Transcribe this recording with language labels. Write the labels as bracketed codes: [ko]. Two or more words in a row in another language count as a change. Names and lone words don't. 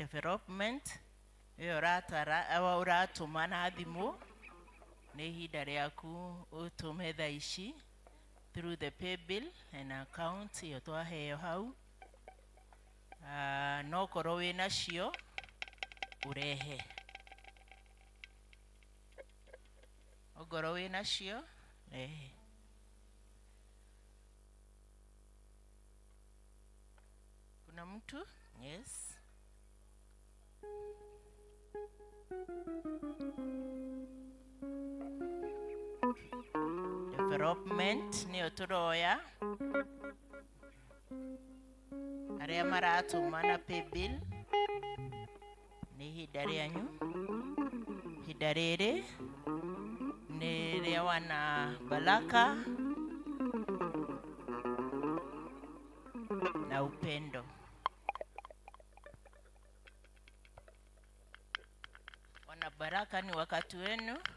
[ki] development ĩyo ũratũma na thimũ nĩ ihinda rĩaku ũtũme thaa ici [en] through the pay bill and account [ki] ĩyo twaheo hau. No korwo wĩ nacio urehe, okorwo wĩ nacio rehe. [sw] Kuna mtu? [en] Yes. [ki] Development nĩyo tũroya, arĩa maratũma na [en] pay bill [ki] nĩ ihinda rĩanyu. Ihinda rĩrĩ nĩ rĩa wana Baraka na Upendo. [sw] Wana Baraka ni wakati wenu.